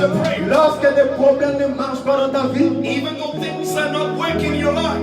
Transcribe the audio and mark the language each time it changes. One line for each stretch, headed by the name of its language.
English: the prayer.
French: Lorsque des problèmes ne marchent pas dans ta vie,
English: Even though things are not working in your life,